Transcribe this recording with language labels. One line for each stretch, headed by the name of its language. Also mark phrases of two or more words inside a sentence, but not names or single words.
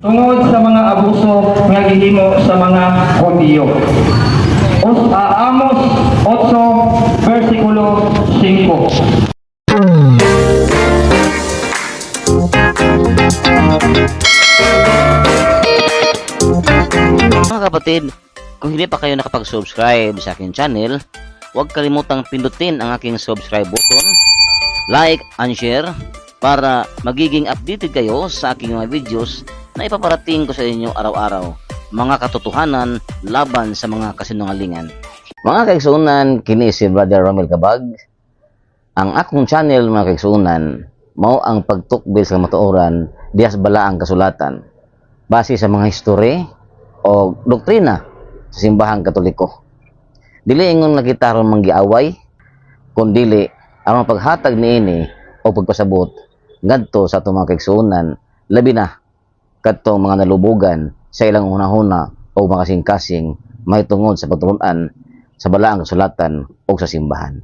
Cebuano: tungod sa mga abuso nga gihimo sa mga Hudyo. Amos 8 versikulo 5.
Filipino: Mga kapatid, kung hindi pa kayo nakapag-subscribe sa aking channel, huwag kalimutang pindutin ang aking
English: subscribe button, like and share
Filipino: para magiging updated kayo sa aking mga videos na ipaparating ko sa inyo araw-araw, mga katotohanan laban sa mga kasinungalingan.
Cebuano: Mga kaigsuunan, kini si Brother Romel Cabag. Ang akong channel, mga kaigsuunan, mao ang pagtukbil sa matuoran dias bala ang kasulatan base sa mga history o doktrina sa simbahang Katoliko. Dili ingon nakita ron manggiaway, kundili ang paghatag niini o pagpasabot ngadto sa atong mga kaigsuunan, labi na kadtong mga nalubugan sa ilang hunahuna o mga kasing-kasing may tungod sa pagtulunan sa balaang kasulatan o sa simbahan.